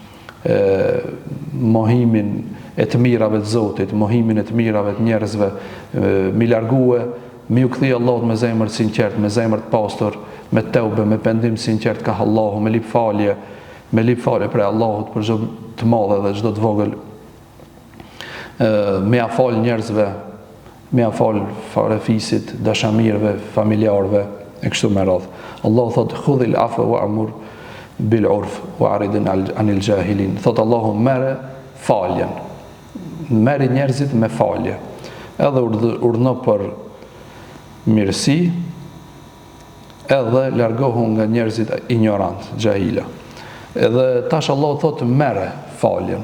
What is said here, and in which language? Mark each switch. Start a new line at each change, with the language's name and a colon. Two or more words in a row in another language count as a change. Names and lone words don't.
Albanian: mohimin e të mirave të Zotit, mohimin e të mirave të njerëzve, mi largue, mi u kthie Allahut me zemër të sinqert, me zemër të pastër, me teube, me pendim sinqert ka Allahu, me lip falje për Allahut për çdo të madhe dhe çdo të vogël. Me ia fal njerëzve, me ia fal farefisit, dashamirëve, familjarëve e kështu me radhë. Allahu thot
Arabic: خذ العفو وأمر بالعرف وأعرض عن الجاهلين.
Albanian: Thot Allahu merre faljen. Merri njerëzit me falje. Edhe urdhno për mirësi, edhe largohu nga njerëzit ignorant, xahila. Edhe tash Allah thot merre faljen.